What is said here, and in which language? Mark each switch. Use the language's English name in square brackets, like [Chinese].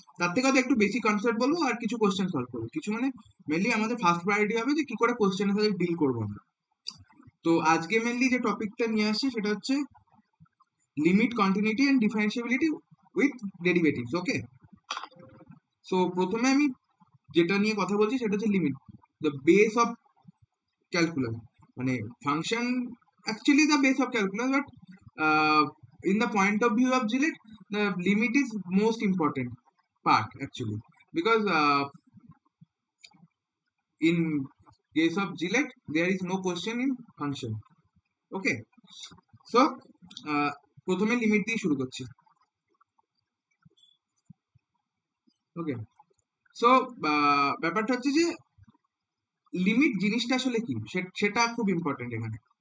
[Bangla] তার থেকে হয়তো একটু বেশি কনসেপ্ট বলবো আর কিছু কোশ্চেন সলভ করবো, কিছু মানে মেনলি আমাদের ফার্স্ট প্রায়োরিটি হবে যে কি করে কোশ্চেনের সাথে ডিল করবো আমরা। তো আজকে মেনলি যে টপিকটা নিয়ে আসছি সেটা হচ্ছে limit, continuity and ডিফারেন্সিয়াবিলিটি with derivatives. Okay, so প্রথমে আমি যেটা নিয়ে কথা বলছি সেটা হচ্ছে limit, [English] The base of calculus. মানে function actually the base of calculus, but in the point of view of Gillette, the limit is most important part actually, because in case of Gillette there is no question in function. [Bangla] Okay, so প্রথমে limit দিয়ে শুরু করছি। ওকে, so ব্যাপারটা হচ্ছে যে limit জিনিসটা আসলে কি সেটা খুব ইম্পর্টেন্ট এখানে।